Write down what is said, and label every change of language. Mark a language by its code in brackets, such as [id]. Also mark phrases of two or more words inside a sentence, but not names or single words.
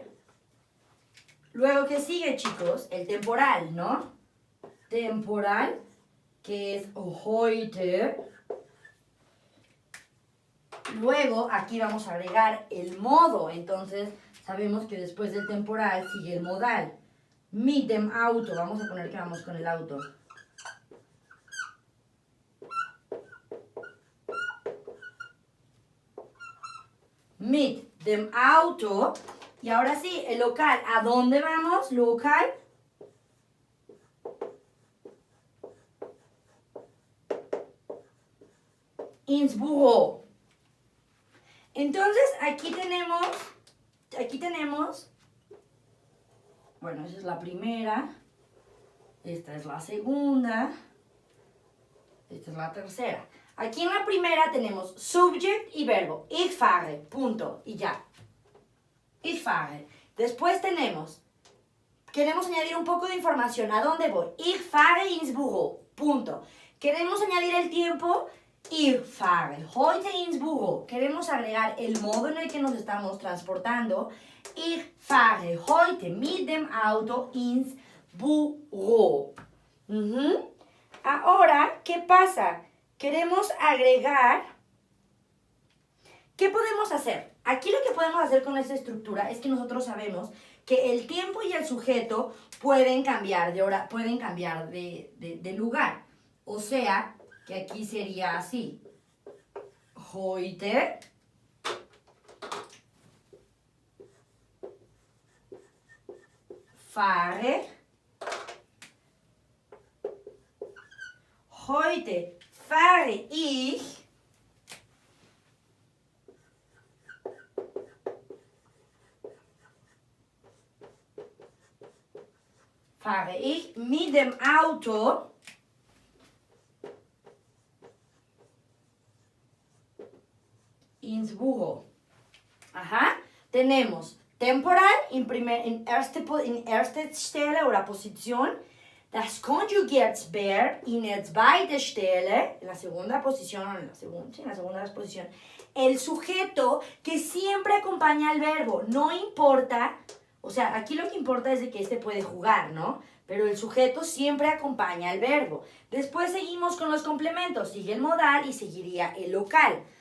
[es] Luego, ¿qué sigue, chicos? El temporal, ¿no? Temporal, que es heute. Luego, aquí vamos a agregar el modo. Entonces, sabemos que después del temporal sigue el modal. [de] Mit dem Auto. [es] Vamos a poner que vamos con el auto. [de] Mit dem Auto. [es] Y ahora sí, el local. ¿A dónde vamos? Local. [de] Ins Büro. [es] Entonces, aquí tenemos, bueno, esa es la primera, esta es la segunda, esta es la tercera. Aquí en la primera tenemos subject y verbo, [de] ich fahre, [es] punto, y ya. [de] Ich fahre. [es] Después tenemos queremos añadir un poco de información. ¿A dónde voy? [de] Ich fahre ins Büro. [es] Punto. Queremos añadir el tiempo. [de] Ich fahre heute ins Büro. [es] Queremos agregar el modo en el que nos estamos transportando. [de] Ich fahre heute mit dem Auto ins Büro. [es] Ahora, ¿qué pasa? Queremos agregar. ¿Qué podemos hacer? Aquí lo que podemos hacer con esta estructura es que nosotros sabemos que el tiempo y el sujeto pueden cambiar de hora, pueden cambiar de lugar. O sea, que aquí sería así. [de] Heute fahre. Heute fahre ich mit dem Auto ins Büro. [es] Ajá. Tenemos temporal [de] in erster Stelle oder Position. Das Konjugiertsverb in der zweiten Stelle, [es] en la segunda posición, o en la segunda posición, el sujeto que siempre acompaña al verbo, no importa, o sea, aquí lo que importa es de que este puede jugar, ¿no? Pero el sujeto siempre acompaña al verbo. Después seguimos con los complementos, sigue el modal y seguiría el local.